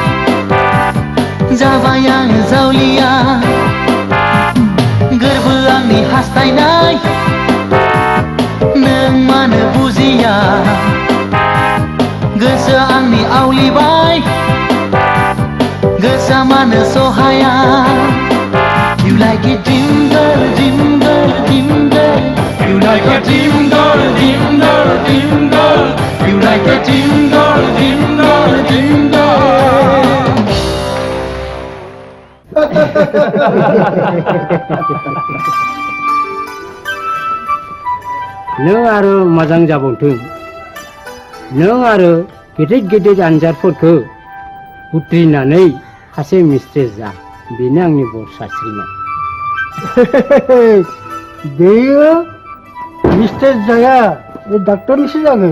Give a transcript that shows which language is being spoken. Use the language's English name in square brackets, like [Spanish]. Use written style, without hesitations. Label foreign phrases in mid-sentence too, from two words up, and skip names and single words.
[Bodo] जाबाय आं जावलिया गोरबो आंनि हास्थायनाय नों मानो बुजिया गोसोआ आंनि आवलिबाय गोसोआ मानो सहाया [English] You like it jingle, jingle, jingle. You like it jingle, jingle, jingle. You like it jingle, jingle, jingle. [Bodo] नों आरो मोजां जाबावथों नों आरो गेदेर गेदेर आनजादफोरखौ उथ्रिनानै सासे मिस्ट्रेस जा बेनो आंनि बर सास्रिनाय बेयो मिस्ट्रेस जाया बे डाक्टरनिसो जागोन